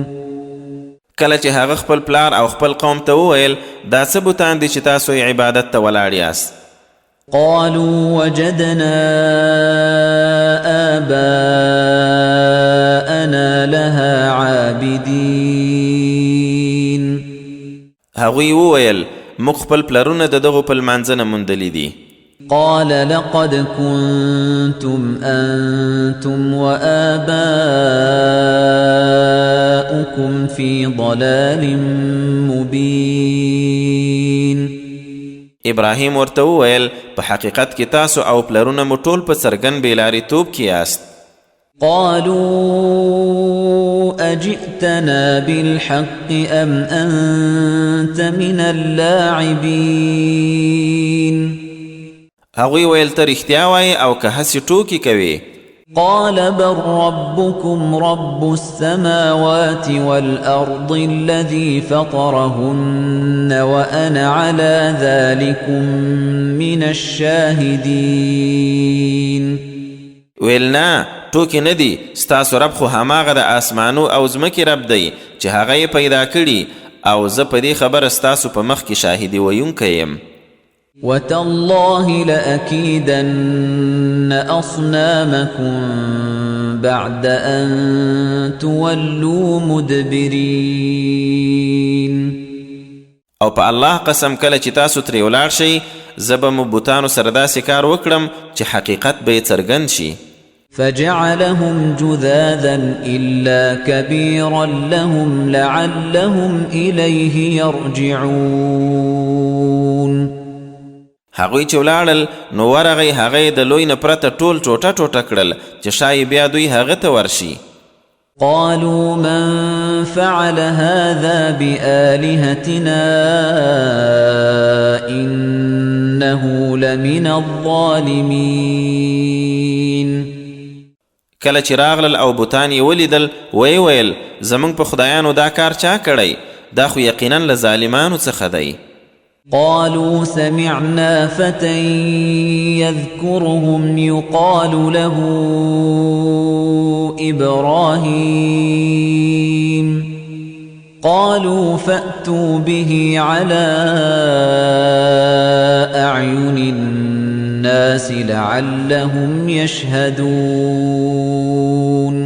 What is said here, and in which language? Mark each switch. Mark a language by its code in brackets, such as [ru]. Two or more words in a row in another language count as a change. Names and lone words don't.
[ps] کله چې هغه خپل پلار او خپل قوم ته وویل دا څه بوتان دي چې تاسو یې عبادت ته ولاړ یاست؟ [ar] قالوا وجدنا آباءنا لها عابدين. [ps] هغوی وویل موږ خپل پلرونه د دغو په لمانځنه موندلي دي. [ar] قال لقد كنتم أنتم وآباؤكم في ضلال مبين. [ps] ابراهیم ورته وویل په حقیقت کې تاسو او پلرونه مو ټول په څرګند بېلارېتوب کې یاست. [ar] قالوا أجئتنا بالحق أم أنت من اللاعبين. [ps] هغوی ویل ته رښتیا وایې او که هسې ټوکې کوې؟ [ar] قال بل ربكم رب السماوات والأرض الذي فطرهن وأنا على ذلكم من الشاهدين. [ps] ویل نه ټوکې نه دي، ستاسو رب خو هماغه د آسمانو او ځمکې رب دی چې هغه یې پیدا کړي او زه په دې خبره ستاسو په مخ کې شاهدي ویونکی یم. [ar] وتالله لأكيدن أصنامكم بعد أن تولوا مدبرين. [ps] او په الله قسم کله چې تاسو ترې ولاړ شئ زه به مو بوتانو سره داسې کار وکړم چې حقیقت به یې څرګند شي. [ar] فجعلهم جذاذا إلا كبيرا لهم لعلهم إليه يرجعون. [ps] هغوی چې ولاړل نو ورغی هغه یې د لوی نه پرته ټول ټوټه ټوټه کړل چې شایي بیا دوی هغه ته ورشي. [ar] قالوا من فعل هذا بآلهتنا إنه لمن الظالمين. [ps] کله چې راغلل او بوتان یې ولیدل وی ویل زموږ په خدایانو دا کار چا کړی؟ دا خو یقینا له ظالمانو څخه دی. [ar] قالوا سمعنا فتى يذكرهم يقال له إبراهيم قالوا فأتوا به على أعين الناس لعلهم يشهدون.